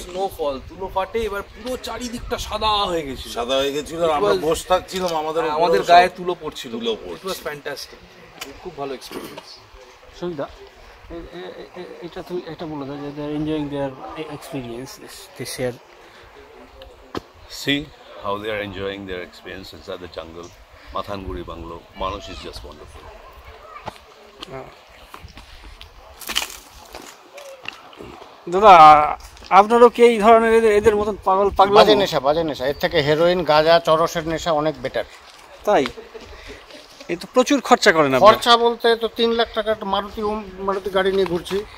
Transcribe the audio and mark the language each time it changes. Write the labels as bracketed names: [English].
[Bangla] Snowfall, তুলো ফাটে, এবার পুরো চারিদিকটা সাদা হয়ে গেছিল। আর আমরা বসে থাকছিলাম, আমাদের গায়ে তুলো পড়ছিল। [English] it was fantastic, [Bangla] খুব ভালো এক্সপেরিয়েন্স। সুবিধা এটা তুমি এটা বলে দাও যে [English] They are enjoying their experience, they share. See how they are enjoying their experience inside the jungle. Mathanguri Bungalow. Manush is just wonderful. [Bangla] দাদা, আপনারও কি এই ধরনের এদের মতন পাগলা? বাজে নেশা, এর থেকে হেরোইন, গাঁজা, চরসের নেশা অনেক বেটার। তাই? এই তো প্রচুর খরচা করেন আপনি। খরচা বলতে তো 3 লাখ টাকা মারুতি গাড়ি নিয়ে ঘুরছি।